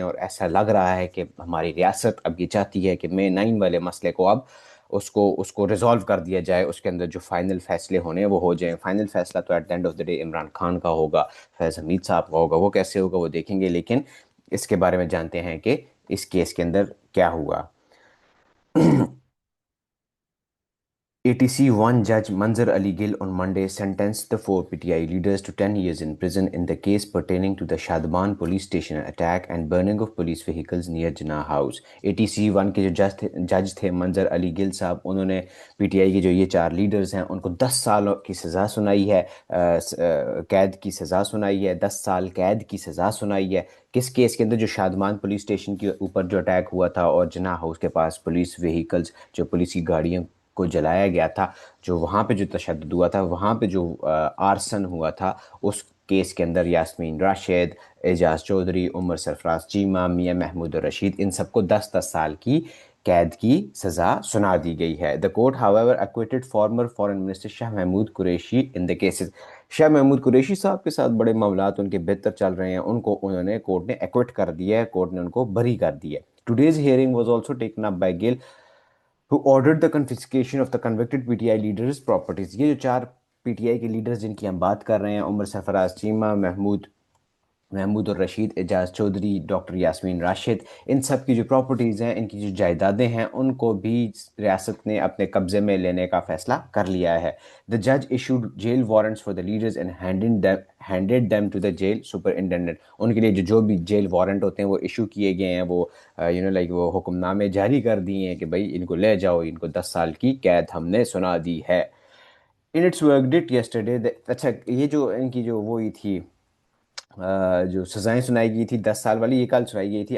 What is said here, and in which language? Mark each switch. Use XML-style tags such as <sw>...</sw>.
<ur>اور ایسا لگ رہا ہے کہ ہماری ریاست اب یہ چاہتی ہے کہ مئی 9 والے مسئلے کو اب اس کو ریزالو کر دیا جائے. اس کے اندر جو فائنل فیصلے ہونے ہیں وہ ہو جائیں. فائنل فیصلہ تو</ur> <en>at the end of the day</en> <ur>Imran Khan کا ہوگا، فیض حمید صاحب کا ہوگا. وہ کیسے ہوگا وہ دیکھیں گے. لیکن اس کے بارے میں جانتے ہیں کہ اس کیس کے اندر کیا ہوا.</ur> <en>ATC-1 Judge Manzar Ali Gill on Monday sentenced the four PTI leaders to 10 years in prison in the case pertaining to the Shadban police station attack and burning of police vehicles near Jinnah House.</en> <ur>ATC-1 کے جو جج تھے منظر علی گل صاحب، انہوں نے P T I کے جو یہ 4 لیڈرز ہیں ان کو 10 سال کی سزا سنائی ہے، قید کی سزا سنائی ہے، 10 سال قید کی سزا سنائی ہے. کس کیس کے اندر؟ جو شادمان پولیس اسٹیشن کے اوپر جو اٹیک ہوا تھا اور جناح ہاؤس کے پاس پولیس وہیکلز، جو پولیس کی گاڑیوں کو جلایا گیا تھا، جو وہاں پہ جو تشدد ہوا تھا، وہاں پہ جو آرسن ہوا تھا، اس کیس کے اندر یاسمین راشد، اعجاز چودھری، عمر سرفراز چیمہ، میاں محمود رشید، ان سب کو 10 سال کی قید کی سزا سنا دی گئی ہے.</ur> <en>The court however acquitted former foreign minister Shah Mahmood Qureshi in the cases.</en> <ur>Shah Mahmood Qureshi صاحب کے ساتھ بڑے معاملات ان کے بہتر چل رہے ہیں، ان کو انہوں نے کورٹ نے ایکوٹ کر دیا ہے، کورٹ نے ان کو بری کر دیا ہے.</ur> <en>Today's hearing was also taken up by Gill who ordered the confiscation of the convicted PTI leaders' properties.</en> <ur>یہ جو 4 PTI کے لیڈرز جن کی ہم بات کر رہے ہیں، عمر سرفراز چیمہ، محمود الرشید، اعجاز چودھری، ڈاکٹر یاسمین راشد، ان سب کی جو پراپرٹیز ہیں، ان کی جو جائیدادیں ہیں، ان کو بھی ریاست نے اپنے قبضے میں لینے کا فیصلہ کر لیا ہے.</ur> <en>The judge issued jail warrants for the leaders and handed them to the jail superintendent.</en> <ur>ان کے لیے جو بھی جیل وارنٹ ہوتے ہیں وہ ایشو کیے گئے ہیں، وہ وہ حکم نامے جاری کر دیے ہیں کہ بھائی ان کو لے جاؤ، ان کو 10 سال کی قید ہم نے سنا دی ہے.</ur> <en>In its verdict yesterday</en> <ur>اچھا یہ جو ان کی جو وہی تھی جو سزائیں سنائی گئی تھی 10 سال والی، یہ کل سنائی گئی تھی.</ur>